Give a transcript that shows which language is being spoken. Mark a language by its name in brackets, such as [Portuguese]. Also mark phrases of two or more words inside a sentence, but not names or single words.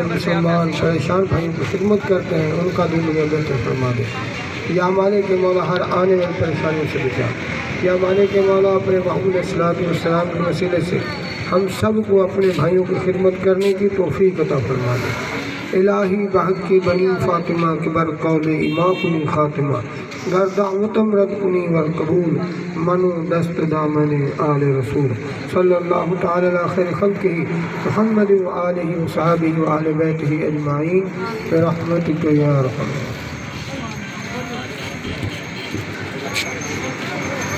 [Urdu] مسلمان پریشان بھائیوں کی خدمت کرتے ہیں ان کا دل میں بہتر فرما دے یا ہمارے کے مولا ہر آنے والی پریشانیوں سے بچا یا ہمارے کے مولا اپنے محبوب السلام کے وسیلے سے ہم سب کو اپنے بھائیوں کی خدمت کرنے کی توفیق عطا فرما دے [Persian] الہی بحق کی بنی فاطمہ کے بر قول امام کنی خاتمہ گر دعوتم رد کنی والقبول منو دست دامن آل رسول [Arabic] صلی اللہ تعالی علی خیر خلقہ محمد و آلہ و صحابہ و آل بیتہ اجمعین برحمتک یا رحمت